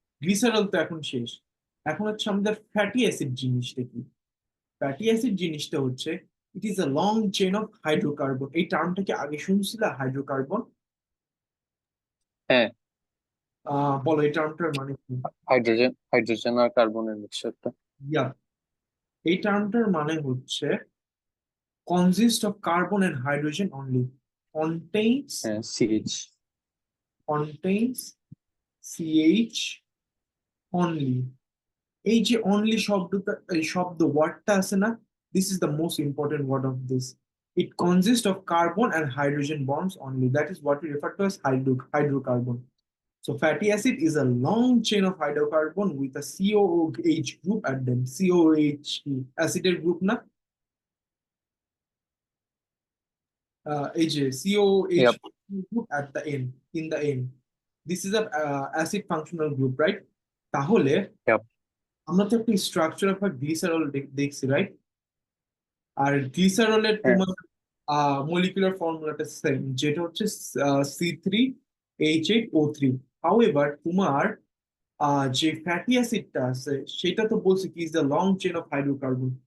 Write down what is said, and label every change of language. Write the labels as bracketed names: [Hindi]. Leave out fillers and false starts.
[Bangla] Glycerol তো এখন শেষ। এখন হচ্ছে আমাদের ফ্যাটি অ্যাসিড জিনিসটা কি? [English] fatty acid [Bangla] জিনিসটা হচ্ছে [English] It is a long chain of hydrocarbon. [Bangla] এই টার্মটা কি আগে শুনছিলা, হাইড্রোকার্বন? হ্যাঁ। বলো এই টার্মটার মানে কি? হাইড্রোজেন, হাইড্রোজেন আর কার্বনের মিক্সচারটা। [English] yeah, [Bangla] এই টার্মটার মানে হচ্ছে [English] consist of carbon and hydrogen only, contains [Bangla] হ্যাঁ CH। [English] contains CH only। [Bangla] এই যে অনলি শব্দটা, এই শব্দ ওয়ার্ডটা আছে না, [English] This is the most important word of this. It consist of carbon and hydrogen bonds only, that is what you refer to as hydrocarbon. So fatty acid is a long chain of hydrocarbon with a COOH group at them. COOH acid group na, এই যে COOH yup. group at the end, in the end. This is a acid functional group, right? [Bangla] তাহলে [English] Yup. [Bangla] আমরা তো একটা structure of glycerol দেখছি, right? আর গ্লিসারলের হ্যাঁ তোমার মলিকুলার ফর্মুলাটা সেম, যেটা হচ্ছে C3H8O3। হাউএভার তোমার যে ফ্যাটি অ্যাসিডটা আছে সেটা তো বলছে কি [English] Is the long chain of hydrocarbon.